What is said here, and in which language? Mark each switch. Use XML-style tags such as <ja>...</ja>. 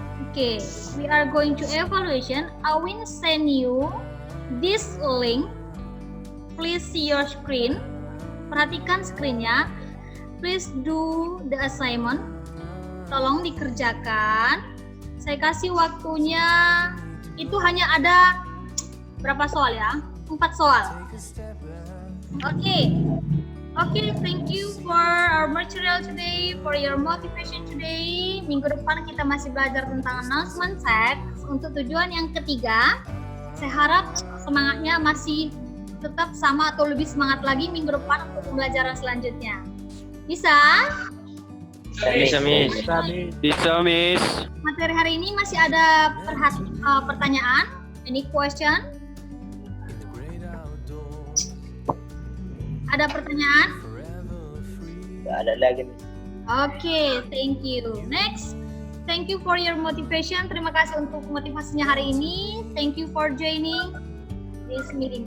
<en>Oke, we are going to evaluation. I will send you this link. Please see your screen.</en> <id>Perhatikan screen-nya.</id> <en>Please do the assignment.</en> <id>Tolong dikerjakan. Saya kasih waktunya. Itu hanya ada berapa soal ya? 4 soal. Oke.</id> <en>Oke, thank you for our material today, for your motivation today.</en> <id>Minggu depan kita masih belajar tentang announcement text. Untuk tujuan yang ketiga, saya harap semangatnya masih tetap sama atau lebih semangat lagi minggu depan untuk pembelajaran selanjutnya. Bisa? Bisa, Miss. Bisa, Miss. Materi hari ini masih ada pertanyaan?</id> <en>Any question?</en> <id>Ada pertanyaan? tidak ada lagi.</id> <en>Oke, thank you. Next, thank you for your motivation.</en> <id>Terima kasih untuk motivasinya hari ini.</id> <en>Thank you for joining this meeting.</en>